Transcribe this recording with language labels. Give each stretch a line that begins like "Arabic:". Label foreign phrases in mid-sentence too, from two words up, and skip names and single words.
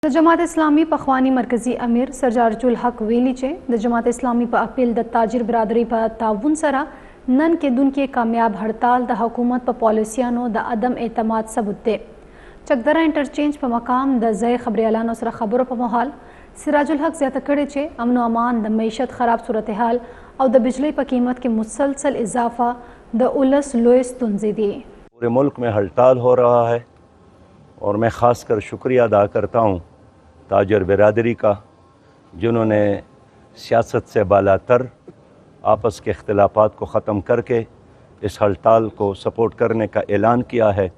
Pashto: د جماعت اسلامی پخوانی مرکزی امیر سر جارج الحق ویلی چې د جماعت اسلامی په اپیل د تاجر برادری په تعاون سره نن کېدونکې کامیاب هړتال د حکومت په پالیسیانو د عدم اعتماد ثبوت دی. چکدره انټرچینج په مقام د ځای خبریالانو سره خبرو په مهال سراج الحق زیاته کړې چې امن و امان د معیشت خراب صورتحال او د بجلی په قیمت کې مسلسل اضافه د اولس لوی ستونزې دي.
Urdu: پورے ملک میں ہڑتال ہو رہا ہے اور میں خاص کر شکریہ ادا کرتا ہوں تاجر برادری کا، جنہوں نے سیاست سے بالا تر آپس کے اختلافات کو ختم کر کے اس ہڑتال کو سپورٹ کرنے کا اعلان کیا ہے.